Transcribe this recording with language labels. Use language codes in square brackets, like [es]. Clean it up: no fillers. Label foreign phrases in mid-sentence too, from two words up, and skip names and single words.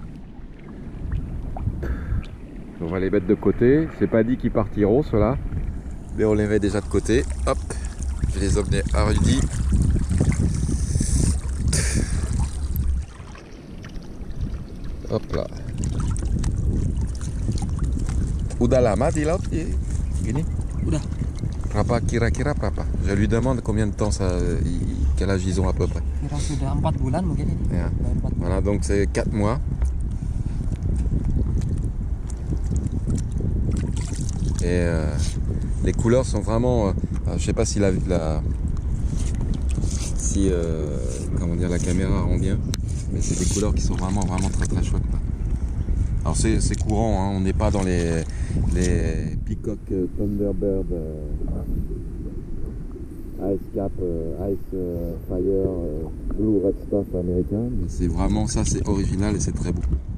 [fr] On va les mettre de côté. C'est pas dit qu'ils partiront, ceux-là. Mais on les met déjà de côté. Hop. Je vais les emmener à Rudy. Hop là. [id] Udah lama di laut gini? Udah Berapa kira-kira berapa? [fr] Je lui demande combien de temps quel âge ils ont à peu près. [id] Kira sudah 4 bulan mungkin ini. Ya. Baru 4 bulan. [fr] Voilà, donc c'est 4 mois. Et les couleurs sont vraiment... je sais pas si comment dire, la caméra rend bien, mais c'est des couleurs qui sont vraiment très très chouettes. Alors c'est courant, hein, on n'est pas dans les Peacock Thunderbird, Ice Cap, Ice Fire, Blue Red Stuff américain, mais c'est vraiment ça, c'est original et c'est très beau.